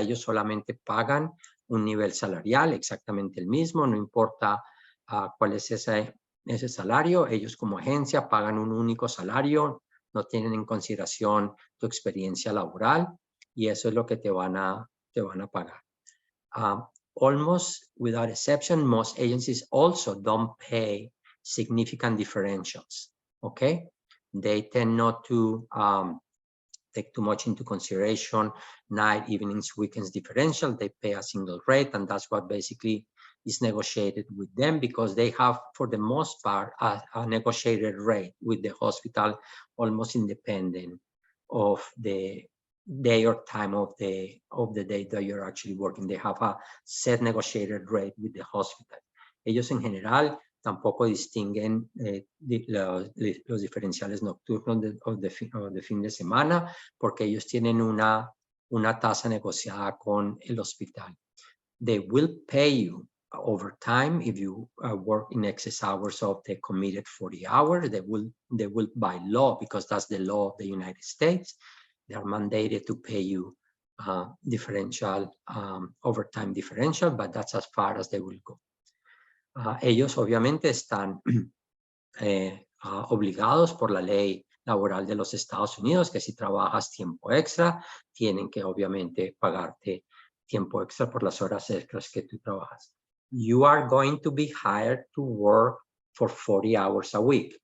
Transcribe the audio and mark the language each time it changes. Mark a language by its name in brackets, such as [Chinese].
[Spanish] Ellos solamente pagan un nivel salarial exactamente el mismo, no importa cuál es ese salario. Ellos como agencia pagan un único salario, no tienen en consideración tu experiencia laboral y eso es lo que te van a pagar. [English] Almost without exception, most agencies also don't pay significant differentials. okay? They tend not to take too much into consideration night, evenings, weekends differential. They pay a single rate, and that's what basically is negotiated with them, because they have, for the most part, a negotiated rate with the hospital, almost independent of the day or time of the day that you're actually working. They have a set negotiated rate with the hospital. [Spanish] Ellos en general tampoco distinguen los diferenciales nocturnos de fin de semana, porque ellos tienen una tasa negociada con el hospital. [English] They will pay you overtime if you work in excess hours of the committed 40 hours. They will by law, because that's the law of the United States, they are mandated to pay you differential, overtime differential, but that's as far as they will go. [Spanish] Ellos obviamente están obligados por la ley laboral de los Estados Unidos, que si trabajas tiempo extra, tienen que obviamente pagarte tiempo extra por las horas extras que tú trabajas. [English] You are going to be hired to work for 40 hours a week.